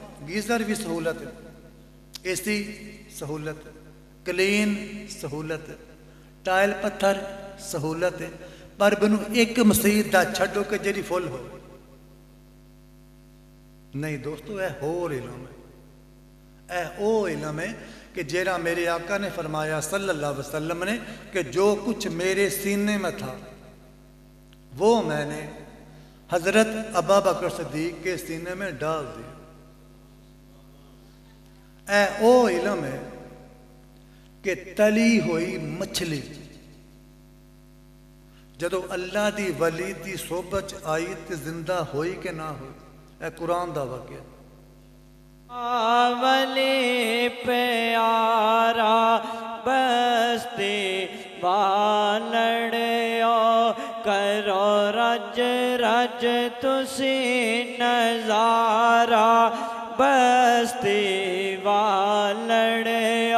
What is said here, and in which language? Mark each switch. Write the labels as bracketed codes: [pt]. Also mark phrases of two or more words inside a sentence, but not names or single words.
[pa] گیزر بھی سہولت، اےسی سہولت، کلین سہولت، ٹائل پتھر سہولت ہے. پر مینو ایک مسیت دا چھڈو کہ جہڑی فل ہو. نہیں دوستوں، یہ ہور علم ہے، یہ او علم ہے کہ جیڑا میرے آقا نے فرمایا [ar] صلى الله عليه وسلم [ur] نے کہ جو کچھ میرے سینے میں تھا وہ میں نے حضرت ابو بکر صدیق کے سینے میں ڈال دیا. [pa] یہ او علم ہے کہ تلی ہوئی مچھلی جدوں اللہ دی ولی دی صحبت آئی تو زندہ ہوئی کہ نا ہوئی. یہ قرآن دا واقعہ. ولی پیارا بستی والڑیو کرو رج رج تسی نظارہ بستی والڑیو.